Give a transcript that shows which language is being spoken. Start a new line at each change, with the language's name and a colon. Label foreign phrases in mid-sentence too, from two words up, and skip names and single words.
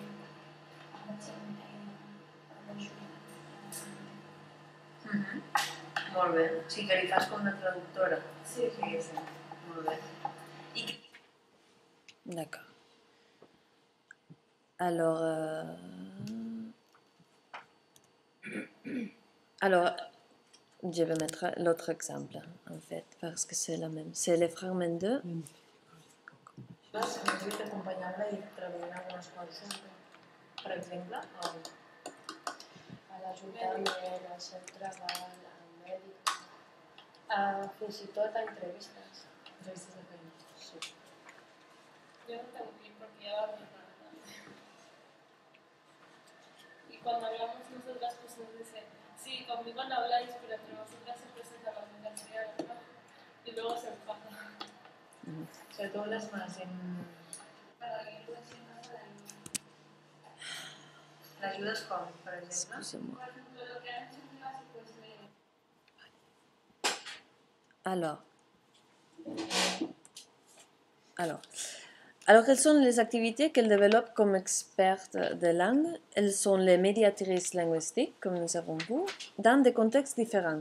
Catalan: Molt bé. O sigui que li fas com una traductora. Sí. Molt bé.
French: D'accord. Alors, je vais mettre l'autre exemple, en fait, parce que c'est la même. C'est le fragment 2.
Catalan: Clar, si m'has acompanyant-la i treballant algunes coses, per exemple, a l'Ajuntament, al centre treball, al mèdic, fins i tot a entrevistes. entrevistes de feina. Sí.
Spanish: Yo no tengo que ir porque ya va mi hermana. Y cuando hablamos nosotras, pues nos dice, sí, conmigo no habláis, pero entre vosotras siempre se la comunicación, ¿no? Y luego se enfada. O sea, tú hablas más en... Para que yo decía más a la
Catalan: L'ajudes com, per exemple?
French: Excusez-moi.
Spanish: Por ejemplo, lo que han hecho en clase, pues
French: Alors, quelles sont les activités qu'elle développe comme experte de langue? Elles sont les médiatrices linguistiques, comme nous avons vu, dans des contextes différents.